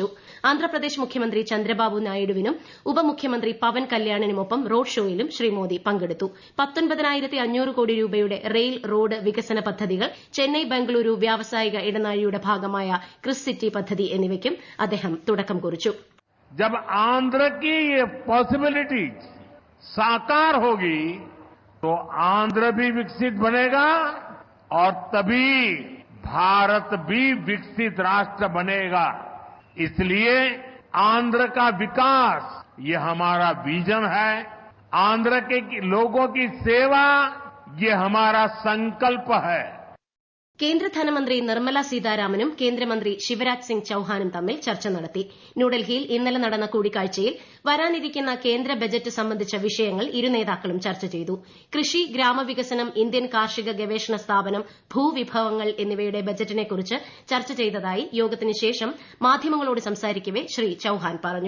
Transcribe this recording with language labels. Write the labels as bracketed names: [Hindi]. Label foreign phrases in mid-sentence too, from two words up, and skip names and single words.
[Malayalam] ആന്ധ്രാപ്രദേശ് മുഖ്യമന്ത്രി ചന്ദ്രബാബു നായിഡുവിനും ഉപമുഖ്യമന്ത്രി പവൻ കല്യാണിനുമൊപ്പം റോഡ് ഷോയിലും ശ്രീ മോദി പങ്കെടുത്തു. 19,500 കോടി രൂപയുടെ റെയിൽ റോഡ് വികസന പദ്ധതികൾ, ചെന്നൈ ബംഗളൂരു വ്യാവസായിക ഇടനാഴിയുടെ ഭാഗമായ ക്രിസ് സിറ്റി പദ്ധതി എന്നിവയ്ക്കും അദ്ദേഹം തുടക്കം കുറിച്ചു. [Hindi] जब आंध्र की ये पॉसिबिलिटीज साकार होगी तो आंध्र भी विकसित बनेगा और तभी भारत भी विकसित राष्ट्र बनेगा. इसलिए आंध्र का विकास ये हमारा विजन है. आंध्र के लोगों की सेवा ये हमारा संकल्प है. [Malayalam] കേന്ദ്ര ധനമന്ത്രി നിർമ്മല സീതാരാമനും കേന്ദ്രമന്ത്രി ശിവരാജ് സിംഗ് ചൌഹാനും തമ്മിൽ ചർച്ച നടത്തി. ന്യൂഡൽഹിയിൽ ഇന്നലെ നടന്ന കൂടിക്കാഴ്ചയിൽ വരാനിരിക്കുന്ന കേന്ദ്ര ബജറ്റ് സംബന്ധിച്ച വിഷയങ്ങൾ ഇരു നേതാക്കളും ചർച്ച ചെയ്തു. കൃഷി, ഗ്രാമവികസനം, ഇന്ത്യൻ കാർഷിക ഗവേഷണ സ്ഥാപനം, ഭൂവിഭവങ്ങൾ എന്നിവയുടെ ബജറ്റിനെക്കുറിച്ച് ചർച്ച ചെയ്തതായി യോഗത്തിന് ശേഷം മാധ്യമങ്ങളോട് സംസാരിക്കവെ ശ്രീ ചൌഹാൻ പറഞ്ഞു.